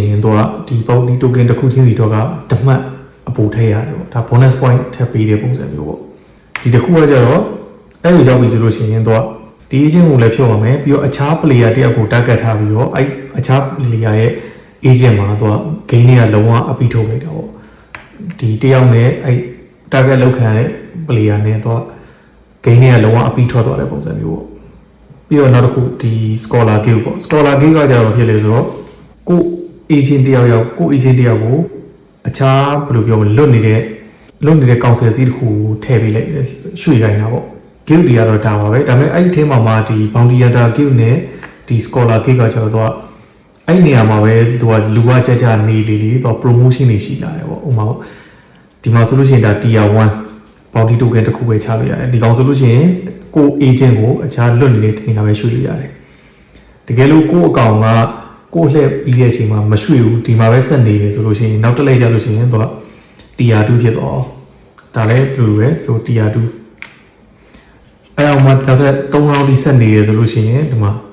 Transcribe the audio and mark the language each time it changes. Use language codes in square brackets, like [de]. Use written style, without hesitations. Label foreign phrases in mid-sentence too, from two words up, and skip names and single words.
[my] ရင်တော့ဒီ [en] bounty token [my] တစ်ခုချင်းစီတော့ကဓမှတ်အပိုထည့်ရတယ်ပေါ့ဒါ [en] bonus point [my] ထပ်ပေးတဲ့ပုံစံမျိုးပေါ့ဒီတစ်ခုကကြတော့အဲ့လိုရောက်ပြီဆိုလို့ရှိရင်တော့ဒီအချင်းကိုလည်းဖြုတ်ရမယ်ပြီးတော့အခြား player တယောက်ကို target ထားပြီးတော့အဲ့အခြား player ရဲ့ agent မှာတော့ game တွေကလုံး ဝအပြီးထုတ်လိုက်တာပေါ့ဒီတယောက်နဲ့အဲ့ target လောက်ခံတဲ့ player နဲ့တော့ game တွေကလုံးဝအပြီးထွက်သွားတဲ့ပုံစံမျိုးပေါ့ပြီးတော့နောက်တစ်ခုဒီ [en] scholar guild [my] ပေါ့ [en] scholar guild [my] ကကြတော့ဖြစ်လေဆိုတော့ကို agent တယောက် ကို agent တယောက်ကိုအခြားဘယ်လိုပြောမလဲလွတ်နေတဲ့ [en] council seat [my] တစ်ခုထည့်ပေးလိုက်ရွှေ့ခိုင်းတာပေါ့ guild တွေကတော့ဒါပါပဲဒါပေမဲ့အဲ့ဒီထဲမှာဒီ [en] bounty hunter guild [my] နဲ့ဒီ [en] scholar guild [my] ကကျတော့အဲ့နေရာမှာပဲသူကလူကကြနေလေတော့ promotion တွေရှိလာတယ်ပေါ့ဥပမာဒီ မှာဆိုလို့ရှိရင်ဒါ [en] tier 1 bounty token [my] တစ်ခုပဲချပေးရတယ်ဒီကောင်ဆိုလို့ရှိရင်ကို agent ကိုအခြားလွတ်နေတဲ့နေရာပဲရွှေ့လို့ရတယ်တကယ်လို့ကိုအကောင်ကကိုလှည့်ပြီးတဲ့အချိန်မှာမရွှေ့ဘူးဒီမှာပဲဆက်နေတယ်ဆိုလို့ရှိရင်နောက်တစ်လိုက်ကြလို့ရှိရင်သူက tier 2ဖြစ်တော့ဒါလည်းဘယ်လိုပဲဆို tier 2အဲ့အောင်မှနောက်ထပ်3 round ဒီဆက်နေရဆိုလို့ရှိရင်ဒီမှာ